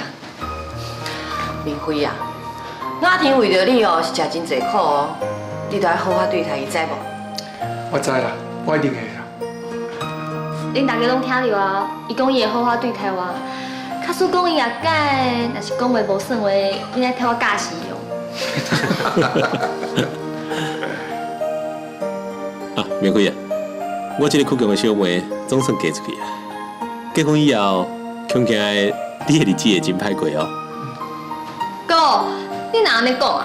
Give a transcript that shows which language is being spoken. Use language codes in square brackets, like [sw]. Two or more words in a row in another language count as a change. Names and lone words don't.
[nan] 明辉啊，阿婷为着你哦是食真侪苦哦，你着要好好对待伊，知无？我知啦，我一定会啦。恁大家拢听到啊，伊讲伊会好好对待我。假使讲伊也改，若是讲话无算话，你来替我教死用。啊，明辉啊，我这个苦强的小妹总算嫁出去啊。结婚以后，恐惊你的日子会真歹过哦。哥，你哪安尼讲啊？